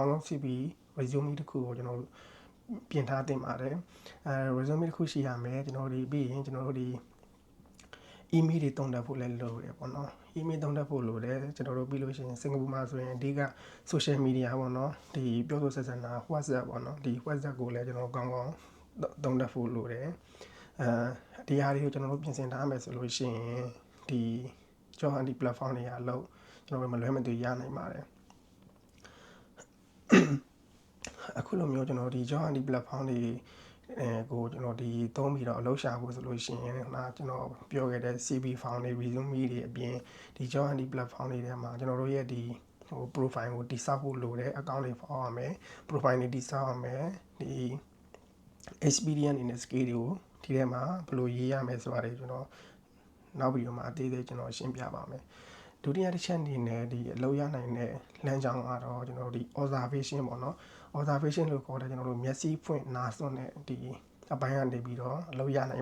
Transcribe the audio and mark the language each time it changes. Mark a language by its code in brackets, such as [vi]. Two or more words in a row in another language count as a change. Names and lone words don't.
[my] င့်လုံး [en] CV resume [my] တစ်ခုကိုကျွန်တော်ပြင်ထားတင်ပါတယ်resume တစ်ခုရှိရမယ်ကျွန်တော်ပြီးရင်ကျွန်တော်တို့email တွေတုံးတက်ဖို့လည်းလိုတယ်ပေါ့နော် email တုံးတက်ဖို့လိုတယ်ကျွန်တော်တို့ပြီးလို့ရှိရင်စင်ကာပူမှာဆိုရင်အဓိက social media ပေါ့နော်ပြောဆိုဆက်ဆံတာ WhatsApp ပေါ့နော်WhatsApp ကိုလည်းကျွန်တော်ကောင်းကောင်းတုံးတက်ဖို့လိုတယ်ဒီဟာတွေကိုကျွန်တော်တို့ပြင်ဆင်ထားမယ်ဆိုလို့ရှိရင် [en] job hunting platform [my] တွေအလုပ်ကျွန်တော်တို့မလွဲမသွေရနိုင်ပါတယ် အခုလိုမျိုးကျွန်တော် [en] job hunting platform [my] တွေကိုကျွန်တော်သုံးပြီးတော့အလုပ်ရှာဖို့ဆိုလို့ရှိရင်ကျွန်တော်ပြောခဲ့တဲ့ [en] CV form [my] တွေ resume တွေအပြင် [en] job hunting platform [my] တွေထဲမှာကျွန်တော်တို့ရဲ့profile ကိုတိစောက်ဖို့လိုတယ် account တွေဖောက်ရမယ် profile တွေတိစောက်ရမယ် experience နဲ့ skill တွေကိုဒီထဲမှာဘယ်လိုရေးရမယ်ဆိုတာတွေကျွန်တော်နောက်ဗီဒီယိုမှာအသေးစိတ်ကျွန်တော်ရှင်းပြပါမယ်ဒုတိယတစ်ချက်အနေနဲ့အလုပ်ရနိုင်တဲ့လမ်းကြောင်းကတော့ကျွန်တော်observation ပေါ့နော် observation လို့ခေါ်တဲ့ကျွန်တော်တို့မျက်စိဖွင့်နားစွင့်တဲ့အပိုင်းကနေပြီးတော့အလုပ်ရနိုင်